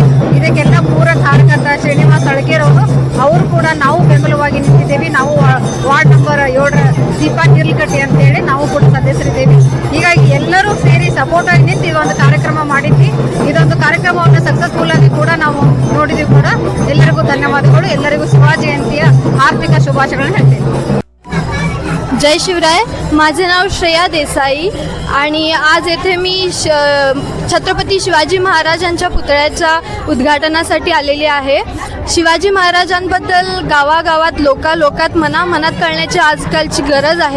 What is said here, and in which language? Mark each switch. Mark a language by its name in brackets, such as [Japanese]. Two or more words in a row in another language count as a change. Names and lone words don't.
[Kannada] ಇದಕ್ಕೆಲ್ಲ ಪೂರ ಕಾರ್ಯಕರ್ತ ಶ್ರೀನಿವಾಸ್ ಅಳಗೇರವರು ಅವರು ಕೂಡ ನಾವು ಬೆಂಬಲವಾಗಿ ನಿಂತಿದ್ದೇವೆ. ಬಾಗಿಲಕಟ್ಟೆ ಅಂತೇಳಿ ನಾವು ಕೂಡ ಸದಸ್ಯರಿದ್ದೇವೆ. ಹೀಗಾಗಿ ಎಲ್ಲರೂ ಸೇರಿ ಸಪೋರ್ಟ್ ಆಗಿ ನಿಂತು ಇದೊಂದು ಕಾರ್ಯಕ್ರಮ ಮಾಡಿದ್ವಿ. ಇದೊಂದು ಕಾರ್ಯಕ್ರಮವನ್ನು ಸಕ್ಸಸ್ಫುಲ್ ಆಗಿ ಕೂಡ ನಾವು ನೋಡಿದ್ವಿ ಕೂಡ. ಎಲ್ಲರಿಗೂ ಧನ್ಯವಾದಗಳು. ಎಲ್ಲರಿಗೂ शिवाजी जयंतीಯ ಹಾರ್ದಿಕ ಶುಭಾಶಯಗಳನ್ನು ಹೇಳ್ತೇನೆ. [Marathi] जय शिवराय. माझे नाव श्रेया देसाई आणि आज येथे मी छत्रपती शिवाजी महाराजांच्या पुतळ्याच्या उद्घाटनासाठी आलेली आहे. शिवाजी महाराजांबद्दल गावागावात लोकात मनात कळण्याची आजकालची गरज आहे.